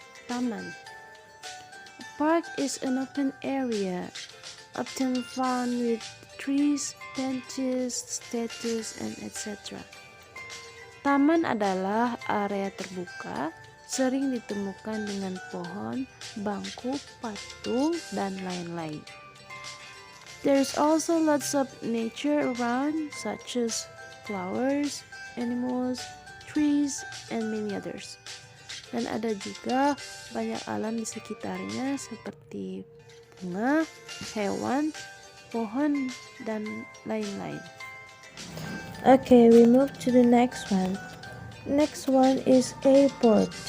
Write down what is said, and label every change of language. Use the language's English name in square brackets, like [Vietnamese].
[English] A park is an open area, often found with trees, benches, statues, and etc. [Indonesian] Taman adalah area terbuka, sering ditemukan dengan pohon, bangku, patung, dan lain-lain. [English] There's also lots of nature around, such as flowers, animals, trees, and many others. [Indonesian] Dan ada juga banyak alam di sekitarnya seperti bunga, hewan, pohon, dan lain-lain. [English] Okay, we move to the next one. Next one is airport.